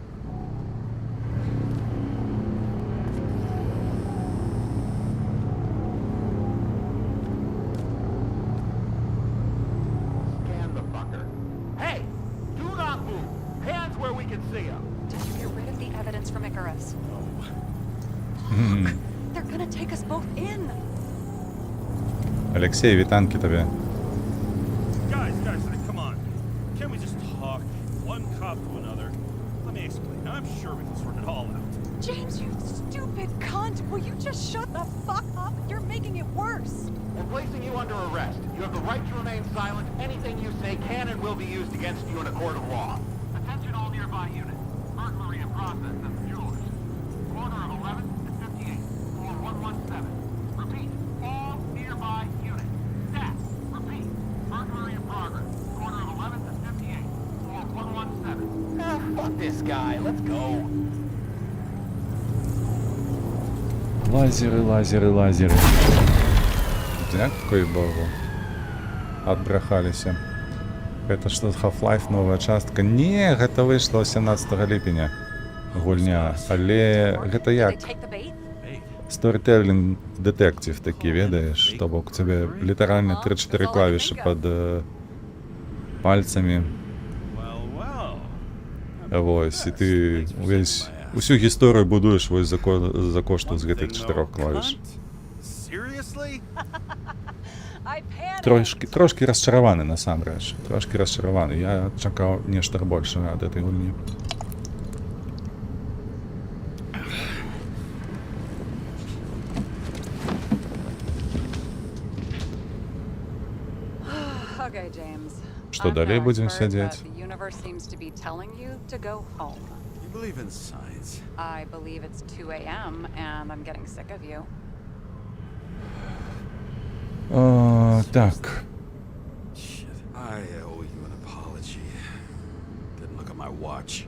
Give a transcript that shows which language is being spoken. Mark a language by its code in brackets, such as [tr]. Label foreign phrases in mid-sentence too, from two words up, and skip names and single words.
[en] Scan the fucker. Hey! Do not move! Hands where we can see them! Did you get rid of the evidence from Icarus? They're gonna take us both in. [be] Алексей, вітанки тобі. [en] Guys, come on. Can't we just talk? One cop to another. Let me explain. I'm sure we can sort it all out. James, you stupid cunt! Will you just shut the fuck up? You're making it worse. We're placing you under arrest. You have the right to remain silent. Anything you say can and will be used against you in a court of law. Attention all nearby units. Burglary in process at the jewelers. Corner of 11th and 58. Floor 117. Repeat. All nearby units. Staff. Repeat. Burglary in progress. Corner of 11th and 58. Floor 117. Ah, fuck this guy. Let's go. [uk] Лазери, лазери, лазери. Дякую Богу. [be] Отбрахаліся. Гэта што Half-Life новая частка? Не, гэта выйшла 17 ліпеня. Гульня. Але гэта [en] Did [be] як? [en] they take the bait? [be] Storytelling детектив такі, ведаеш? [uk] То бок тебе літаральна 3-4 клавіші під пальцами. [be] Вось, і ти увесь усю гісторію будуєш вось за кошту з гэтых 4 клавіш. [en] Seriously? I panicked. [be] Трошки расчараваны насамрэч. Трошки расчараваны. Я чакаў нешта большае ад этой гульні. [en] Okay, James. [be] Што, [en] I'm [be] далей [en] no [be] будзем [en] expert, [be] сядзець? [en] but The universe seems to be telling you to go home. You believe in science? I believe it's 2 a.m. and I'm getting sick of you. [be] Так. [en] Shit. I owe you an apology. Didn't look at my watch.